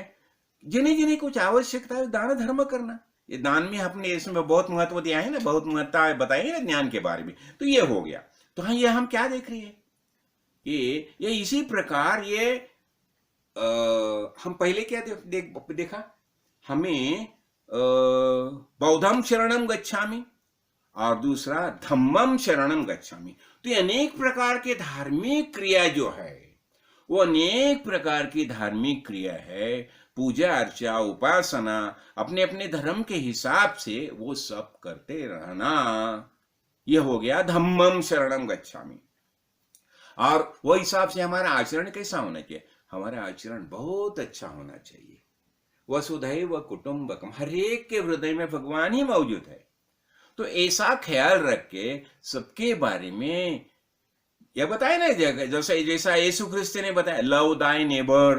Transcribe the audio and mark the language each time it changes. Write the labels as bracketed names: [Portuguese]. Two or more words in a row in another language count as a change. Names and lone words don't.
[Hindi] जिन्हें जिन्हें कुछ आवश्यकता है दान धर्म करना। ये दान में अपने इसमें बहुत महत्व दिया है ना, बहुत महत्ता बताई है ना ज्ञान के बारे में। तो ये हो गया। तो हाँ, ये हम क्या देख रहे हैं कि ये इसी प्रकार ये हम पहले क्या देखा? [Pali] हमें बौद्धम शरणम गच्छामि [Hindi] और दूसरा [Pali] धम्मम शरणम गच्छामि। [Hindi] तो ये अनेक प्रकार के धार्मिक क्रिया जो है, वो अनेक प्रकार की धार्मिक क्रिया है, पूजा अर्चा उपासना, अपने अपने धर्म के हिसाब से वो सब करते रहना। ये हो गया [Pali] धम्मम शरणम गच्छामि। [Hindi] और वो हिसाब से हमारा आचरण कैसा होना चाहिए? हमारा आचरण बहुत अच्छा होना चाहिए। [Sanskrit] वसुधैव कुटुंबकम, [Hindi] हर एक के हृदय में भगवान ही मौजूद है। तो ऐसा ख्याल रख के सबके बारे में यह बताया ना, जैसा यीशु ख्रिस्त ने बताया, [English] love thy neighbour.